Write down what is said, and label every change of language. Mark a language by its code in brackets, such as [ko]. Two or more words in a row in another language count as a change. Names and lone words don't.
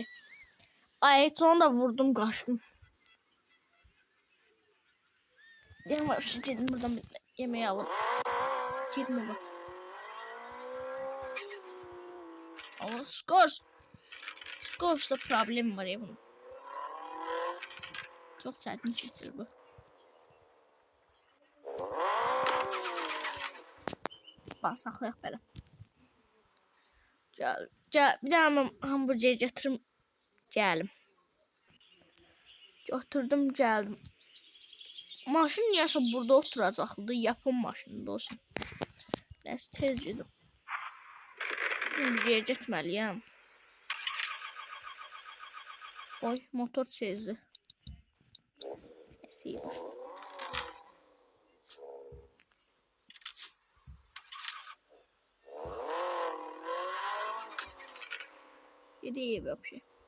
[az] Ay, sonra da vurdum, qaçdım. Yani var, gedim buradan bir yemeği alıp. Gedim eve. [tr] Ama Scorch'da problem var ya bunun. [az] Çok çətin keçir bu. Bax, saxlayaq belə. Gəl. Bir dənə hamburger gətirim. Gəlim. Götürdüm, gəldim. Maşın niyəsə burada oturacaqdı. Yapım maşınında olsun. Nəsə tez gedim. [tr] Şimdi bir yere [az] getməliyəm. Oy, motor çezdi. Nəsə iyi var. Gidiyor вообще.